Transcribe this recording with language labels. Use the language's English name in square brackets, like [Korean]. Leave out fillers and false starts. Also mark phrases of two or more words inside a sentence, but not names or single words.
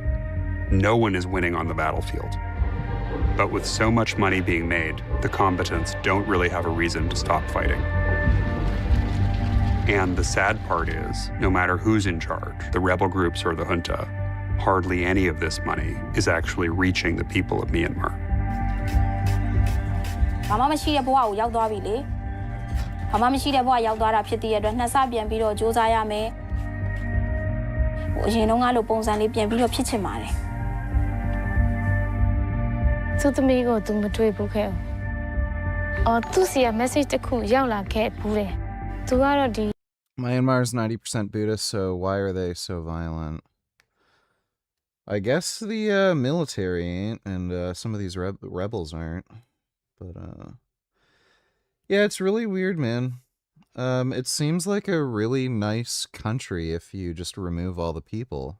[English] No one is winning on the battlefield. But with so much money being made, the combatants don't really have a reason to stop fighting. And the sad part is, no matter who's in charge, the rebel groups or the junta, hardly any of this money is actually reaching the people of Myanmar. [Burmese] ဘာမှမရှိတဲ့ဘဝကိုရောက်သွားပြီလေ။ဘာမှမရှိတဲ့ဘဝရောက်သွားတာဖြစ်တဲ့အတွက်နှစ်ဆပြန်ပြီးတော့စူးစမ်းရမယ်။အရင်တော့ငါလိုပုံစံလေးပြန်ပြီးတော့ဖြစ်ချင်ပါတယ်။သူသမီးကိုသူမတွေ့ဘူးခဲ့ဘူး။သူစီက message တစ်ခုရောက်လာခဲ့ဘူးတယ်။သူကတော့ဒီ [English] Myanmar is 90% Buddhist, so why are they so violent? I guess the military ain't, and some of these rebels aren't. But, yeah, it's really weird, man. It seems like a really nice country if you just remove all the people.